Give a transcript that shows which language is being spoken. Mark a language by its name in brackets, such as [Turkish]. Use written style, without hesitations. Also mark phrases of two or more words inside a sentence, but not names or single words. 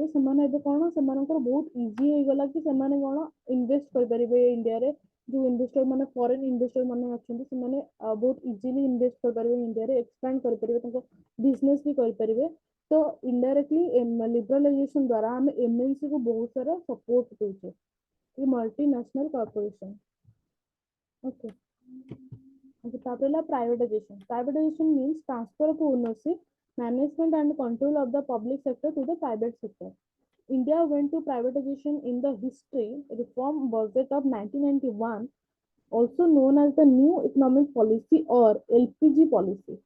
[Odia] ସେମାନେ ଏବେ କଣ ସେମାନଙ୍କର ବହୁତ ଇଜି ହେଇଗଲା କି ସେମାନେ କଣ ଇନଭେଷ୍ଟ କରିପାରିବେ ଇଣ୍ଡିଆରେ ଯୋଉ ଇନଭେଷ୍ଟର ମାନେ [English] foreign investor [Odia] ମାନେ ଅଛନ୍ତି ସେମାନେ ବହୁତ [English] easily invest [Odia] କରିପାରିବେ ଇଣ୍ଡିଆରେ ଏକ୍ସପାଣ୍ଡ କରିପାରିବେ ତାଙ୍କ ବିଜନେସ ବି କରିପାରିବେ ତ [English] indirectly liberalization [Odia] ଦ୍ୱାରା ଆମେ ଏମଏନସି କୁ ବହୁତ ସାରା ସପୋର୍ଟ ଦଉଛେ ଏ [English] multinational corporation okay [Odia] ତାପରେ ହେଲା privatization. [English] Privatization means transfer of ownership, management and control of the public sector to the private sector. India went to privatization in the history reform budget of 1991, also known as the New Economic Policy or LPG policy.